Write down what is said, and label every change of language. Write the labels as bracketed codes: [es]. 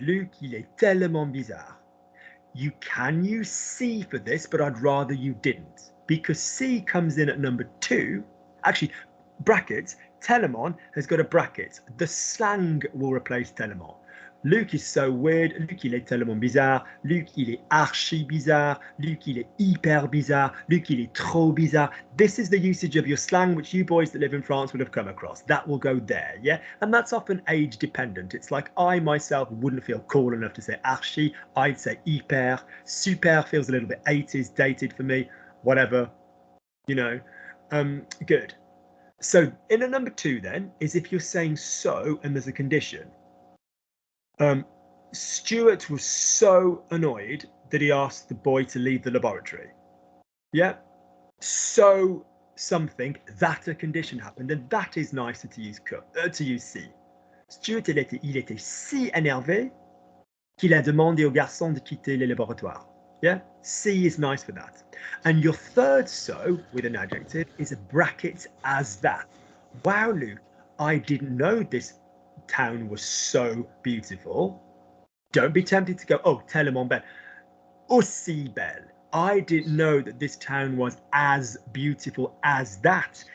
[fr] Luke, il est tellement bizarre. [en] You can use C for this, but I'd rather you didn't. Because C comes in at number 2. Actually, brackets, tellement has got a bracket. The slang will replace tellement. Luke is so weird. [fr] Luke, il est tellement bizarre. Luke, il est archi bizarre. Luke, il est hyper bizarre. Luke, il est trop bizarre. [en] This is the usage of your slang, which you boys that live in France would have come across. That will go there, yeah? And that's often age dependent. It's like I myself wouldn't feel cool enough to say archi. I'd say hyper. Super feels a little bit 80s, dated for me. Whatever, you know. Good. So in a number 2 then is if you're saying so and there's a condition. Stuart was so annoyed that he asked the boy to leave the laboratory. Yeah. So something, that a condition happened, and that is nicer to use C. [fr] Stuart, il était si énervé qu'il a demandé au garçon de quitter le laboratoire. [en] Yeah. C is nice for that. And your third so with an adjective is a bracket as that. Wow, Luke, I didn't know this town was so beautiful. Don't be tempted to go, oh, [fr] tellement belle. Aussi belle. [en] I didn't know that this town was as beautiful as that.